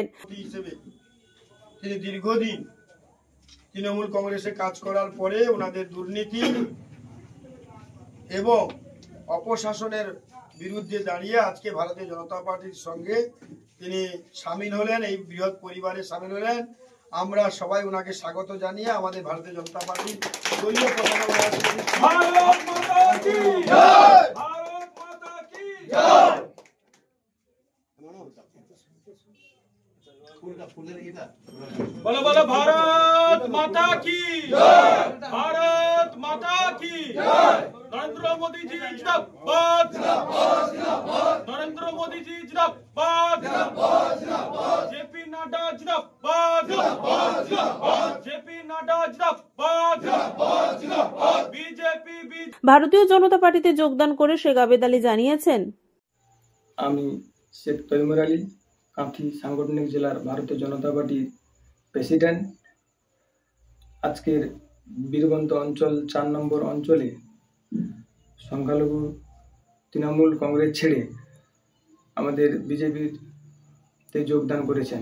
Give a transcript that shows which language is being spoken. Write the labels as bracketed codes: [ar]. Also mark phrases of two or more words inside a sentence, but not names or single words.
[bn] তিনি দীর্ঘদিন তৃণমূল কংগ্রেসে কাজ করার পরে ওনাদের দুর্নীতি এবং অপশাসনের বিরুদ্ধে দাঁড়িয়ে আজকে ভারতীয় জনতা পার্টির সঙ্গে তিনি সামিল হলেন, এই বৃহৎ পরিবারে সামিল হলেন। আমরা সবাই ওনাকে স্বাগত জানিয়ে আমাদের ভারতীয় জনতা পার্টির দলীয় পতাকা [hi] बोलो बोलो भारत माता की जय, भारत माता की जय। नरेंद्र मोदी जी जिंदाबाद, नरेंद्र मोदी जी जिंदाबाद, जेपी नड्डा जिंदाबाद, जेपी नड्डा जिंदाबाद, बीजेपी। [bn] ভারতীয় জনতা পার্টিতে যোগদান করে শেখ আবেদ আলী জানিয়েছেন, আমি শেখ তৈমুর আলী, কাঁথি সাংগঠনিক জেলার ভারতীয় জনতা পার্টির প্রেসিডেন্ট। আজকের বীরবন্ত অঞ্চল 4 নম্বর অঞ্চলে সংখ্যালঘু তৃণমূল কংগ্রেস ছেড়ে আমাদের বিজেপিতে যোগদান করেছেন।